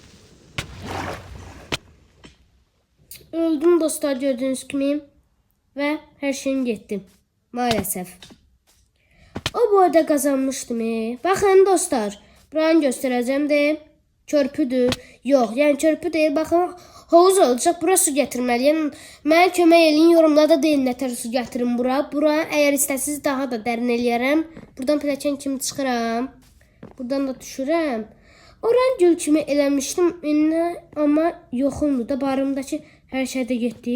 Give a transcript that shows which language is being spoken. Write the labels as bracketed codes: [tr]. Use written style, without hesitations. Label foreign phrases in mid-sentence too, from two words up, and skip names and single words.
[tr] Öldüm dostlar, gördüğünüz kimi. Ve her şeyim gitti. Maalesef. O boyda kazanmışdım. Bakın dostlar. Buranı göstereceğim de. Körpüdür. Yok, yani körpü değil. Bakın havuz olacak. Bura su getirmeliyim. [az] Mənə kömək eləyin. Yorumlarda deyin nətər su getirin bura. Bura eğer istəsiniz daha da dərin eləyərəm. Buradan pilləkən kimi çıxıram. Buradan da düşürəm. Oran gül kimi eləmişdim. Amma yoxumdur da. Barımdakı hər şey də getdi.